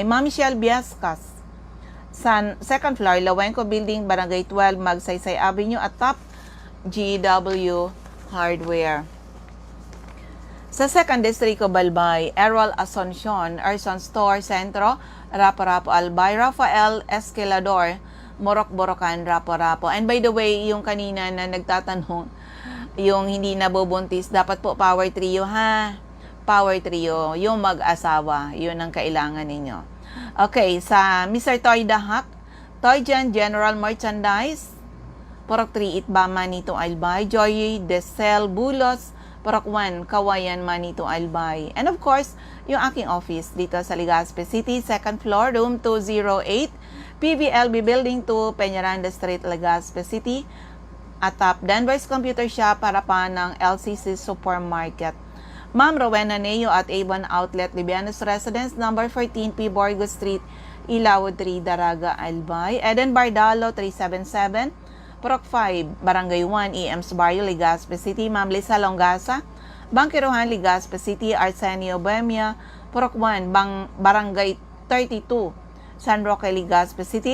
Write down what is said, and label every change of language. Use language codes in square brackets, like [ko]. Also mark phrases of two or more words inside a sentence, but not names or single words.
[tl] Ma'am Michelle Biascas, [en] second floor, [tl] Lawenco Building, Barangay 12, Magsaysay Avenue. At top GW Hardware. Sa [en] second district of Albay, [tl] Errol Asuncion, Erson Store, Centro, Rapo-Rapo, Albay. Rafael Esquilador, Morok-Borocan, Rapo-Rapo. [en] And by the way, [tl] yung kanina na nagtatanong, yung hindi nabubuntis, dapat po [en] power trio [tl] ha. [en] Power trio, [tl] yung mag-asawa, yun ang kailangan ninyo. Okay, sa Mr. Toy Dahak, Toyjan General Merchandise, Porok 3 Itba, Manito, Albay. Joy Desel Bulos, Porok 1, Kawayan, Manito, Albay. [en] And of course, [tl] yung aking office dito sa Legazpi City, [en] second floor, room 208, [tl] PVLB Building 2, Peñaranda Street, Legazpi City. At top, Danvers Computer Shop, harapan ng LCC Supermarket. Ma'am Rowena Neo at Avon Outlet, Libianos Residence, number 14, P. Borgo Street, Ilawod 3, Daraga, Albay. Eden Bardalo, 377, Porok 5, Barangay 1, EMS Barrio, Legazpi City. Ma'am Lisa Longasa, Bangkiruhan, Legazpi City. Arsenio Bohemia, Porok 1, Barangay 32, San Roque, Legazpi City.